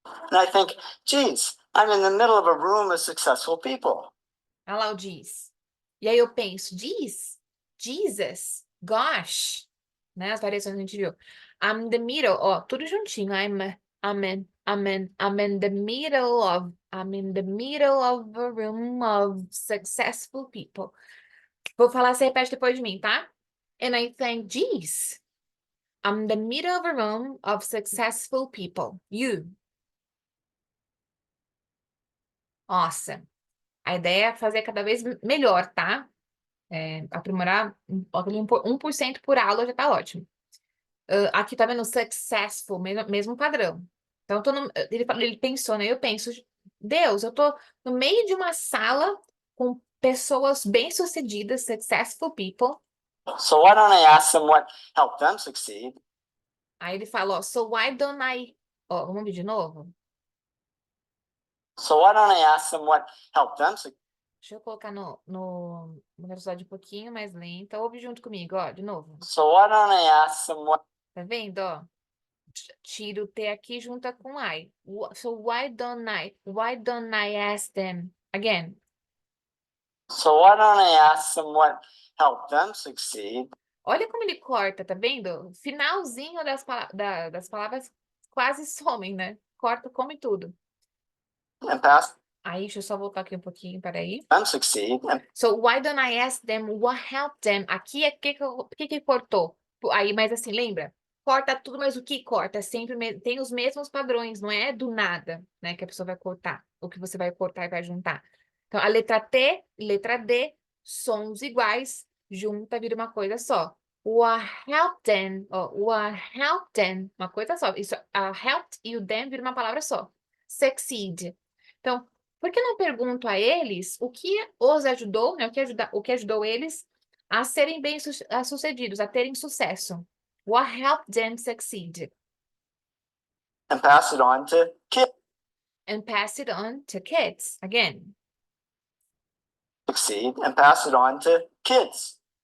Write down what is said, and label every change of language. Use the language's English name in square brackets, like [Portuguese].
[English] And I think, geez, I'm in the middle of a room of successful people. [Portuguese] Olha lá o diz. E aí eu penso, diz, Jesus, gosh, né? As variações que a gente viu. [English] I'm in the middle, [Portuguese] ó, tudo juntinho. [English] I'm in the middle of a room of successful people. [Portuguese] Vou falar, você repete depois de mim, tá? [English] And I think, geez, I'm in the middle of a room of successful people. You. Awesome. [Portuguese] A ideia é fazer cada vez melhor, tá? Aprimorar aquele 1% por aula já tá ótimo. Aqui tá vendo successful, mesmo padrão. Então, ele pensou, né? Eu penso, Deus, eu tô no meio de uma sala com pessoas bem-sucedidas, [English] successful people. So why don't I ask them what helped them succeed? [Portuguese] Aí ele falou, [English] so why don't I... [Portuguese] Ó, vamos ver de novo? [English] So why don't I ask them what helped them succeed? [Portuguese] Deixa eu colocar no velocidade um pouquinho mais lenta. Ouve junto comigo, ó, de novo. [English] So why don't I ask them what? [Portuguese] Tá vendo, ó? Tira o T aqui junta com I. [English] So why don't I ask them again? So why don't I ask them what helped them succeed? [Portuguese] Olha como ele corta, tá vendo? Finalzinho das palavras quase somem, né? Corta, come tudo. [English] And pass [Portuguese] Aí, deixa eu só voltar aqui um pouquinho, peraí. [English] them succeed and So, why don't I ask them what helped them? [Portuguese] Aqui é que cortou. Aí, mas assim, lembra? Corta tudo, mas o que corta? Sempre tem os mesmos padrões, não é do nada, né? Que a pessoa vai cortar. O que você vai cortar e vai juntar. Então, a letra T, letra D, sons iguais, junta, vira uma coisa só. [English] What helped them? What helped them? [Portuguese] Uma coisa só. Isso, a helped e o them vira uma palavra só. Succeed. Então, por que não pergunto a eles o que os ajudou, né? O que ajudou eles a serem bem-sucedidos, a terem sucesso? [English] What helped them succeed? pass it on to kids And pass it on to kids. Again. succeed and pass it on to kids.